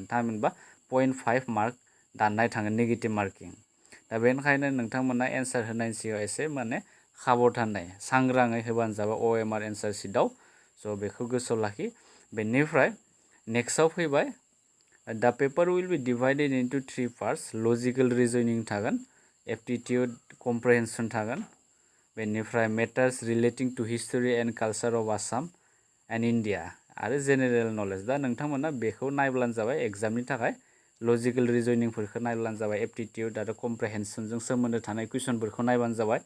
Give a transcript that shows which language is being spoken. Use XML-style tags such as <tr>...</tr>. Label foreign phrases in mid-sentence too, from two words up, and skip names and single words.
<brx>थामहिनबा 0.5 मार्क दाननाय थाङो</brx> <en>negative marking.</en> <brx>दा बेनिखायनो नोंथांमोना एन्सार होनायनि सिगां एसे माने साबधानै सांग्राङै होबानो जाबाय</brx> <en>OMR answer sheet.</en> <brx>स' बेखौ गोसोआव लाखि। बेनिफ्राय नेक्स्टआव फैबाय दा</brx> <en>paper will be divided into 3 parts. logical reasoning</en> <brx>थागोन,</brx> <en>aptitude comprehension</en> <brx>थागोन, बेनिफ्राय</brx> <en>matters relating to history and culture of Assam and India</en> <brx>आरो</brx> <en>general knowledge.</en> <brx>दा नोंथांमोना बेखौ नायब्लानो जाबाय एग्जामनि थाखाय।</brx> <en>logical reasoning</en> <brx>नायब्लानो जाबाय, एप्टिट्युड आरो कम्प्रिहेन्सनजों सोमोन्दो थानाय कुइसनफोरखौ नायबानो जाबाय।</brx>